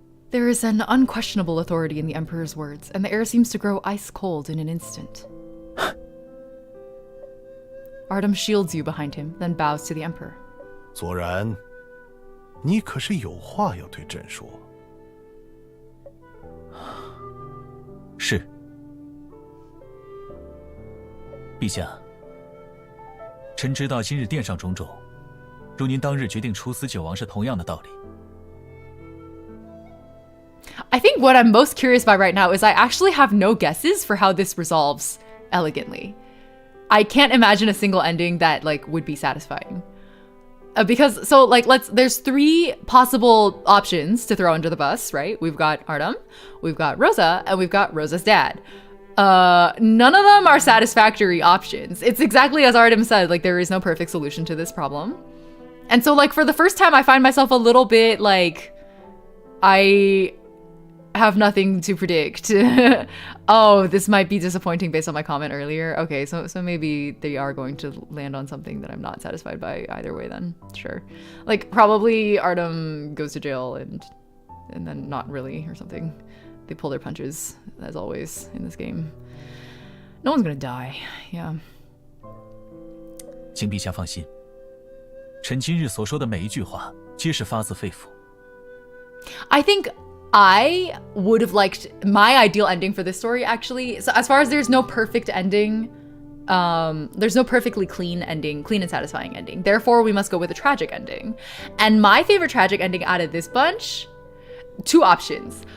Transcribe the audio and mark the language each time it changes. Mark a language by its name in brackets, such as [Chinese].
[English] There is an unquestionable authority in the Emperor's words, and the air seems to grow ice cold in an instant. Artem shields you behind him, then bows to the Emperor. [Chinese] 左然，你可是有话要对朕说？是，陛下，臣知道今日殿上种种，如您当日决定处死九王是同样的道理。 [English] I think what I'm most curious by right now is I actually have no guesses for how this resolves elegantly. I can't imagine a single ending that would be satisfying. Because there's 3 possible options to throw under the bus, right? We've got Artem, we've got Rosa, and we've got Rosa's dad. None of them are satisfactory options. It's exactly as Artem said, there is no perfect solution to this problem. And so for the first time, I find myself a little bit I have nothing to predict. Oh, this might be disappointing based on my comment earlier. Okay, so maybe they are going to land on something that I'm not satisfied by either way then. Sure. Like, probably Artem goes to jail and then not really or something. They pull their punches, as always, in this game. No one's gonna die. Yeah. [Chinese] 请陛下放心，臣今日所说的每一句话，皆是发自肺腑。 [English] I think I would have liked my ideal ending for this story, actually. So as far as there's no perfect ending, there's no perfectly clean ending, clean and satisfying ending. Therefore, we must go with a tragic ending. And my favorite tragic ending out of this bunch, 2 options.